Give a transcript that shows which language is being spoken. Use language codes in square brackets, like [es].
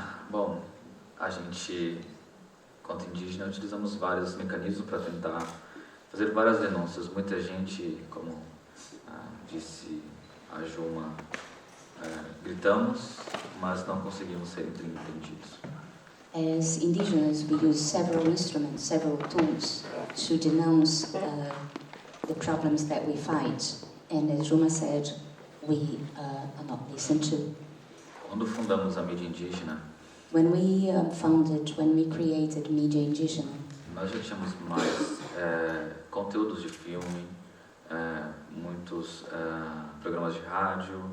[pt] Bom, a gente, quanto indígena, utilizamos vários mecanismos para tentar fazer várias denúncias. Muita gente, como disse a Juma, gritamos, mas não conseguimos ser entendidos. [en] As indigenous, we use several instruments, several tools to denounce the problems that we fight. And as Juma said, we are not listened to. [pt] Quando fundamos a mídia indígena, [en] When we created Media Indígena, [pt] nós já tínhamos mais conteúdos de filme, muitos programas de rádio.